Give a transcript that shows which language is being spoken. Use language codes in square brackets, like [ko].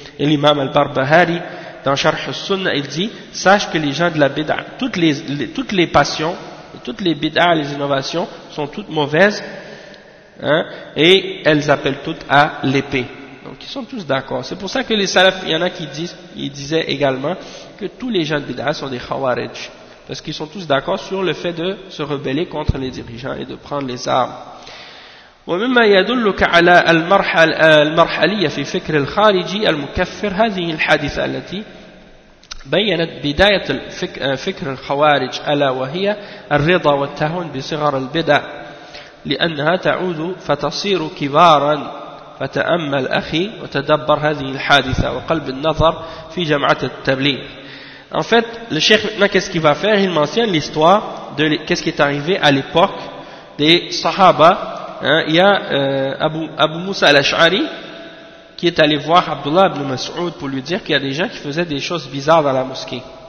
[fr] Et l'imam al-Barbahari, dans Sharh al-Sunnah, il dit, sache que les gens de la bid'a, toutes les passions, toutes les bid'a, les innovations, sont toutes mauvaises, hein, et elles appellent toutes à l'épée. Donc ils sont tous d'accord. C'est pour ça que les salafs, il y en a qui disent, ils disaient également que tous les gens de bid'a sont des khawarij, parce qu'ils sont tous d'accord sur le fait de se rebeller contre les dirigeants et de prendre les armes. [ar] ومما يدلك على المرحلية في فكر الخارجي المكفر هذه الحادثة التي بينت بداية فكر الخوارج ألا وهي الرضا والتهون بصغر البدع لأنها تعود فتصير كبارا. فتأمل أخي وتدبر هذه الحادثة وقلب النظر في جمعة التبليغ. [fr] En fait, le cheikh, maintenant, qu'est-ce qu'il va faire? Il mentionne l'histoire de qu'est-ce qui est arrivé à l'époque des Sahaba. Hein, il y a Abu Musa al-Ash'ari qui est allé voir Abdullah ibn Mas'ud pour lui dire qu'il y a des gens qui faisaient des choses bizarres dans la mosquée.